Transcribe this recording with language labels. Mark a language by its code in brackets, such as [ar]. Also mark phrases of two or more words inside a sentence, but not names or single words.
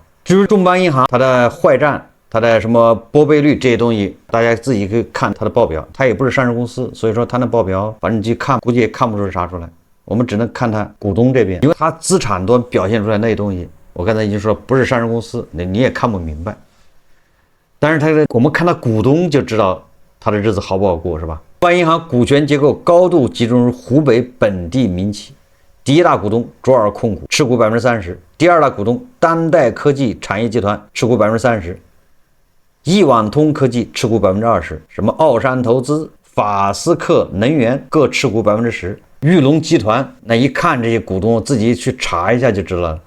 [zh] 至於中邦银行，它的壞賬、它的什麼撥備率這些東西，大家自己可以看它的報表，它也不是上市公司，所以說它的報表反正你去看，估計也看不出啥出來。我們只能看它股東這邊，因為它資產端表現出來那些東西，我剛才已經說不是上市公司，你也看不明白。但是它的我們看到股東就知道它的日子好不好過，是吧？中邦银行股权結構高度集中于湖北本地民企，第一大股東卓爾控股持股30%，第二大股東当代科技產業集團持股30%，億網通科技持股20%，什麼奧山投資、法斯克能源各持股10%，玉龍集團那一看這些股東，自己去查一下就知道了。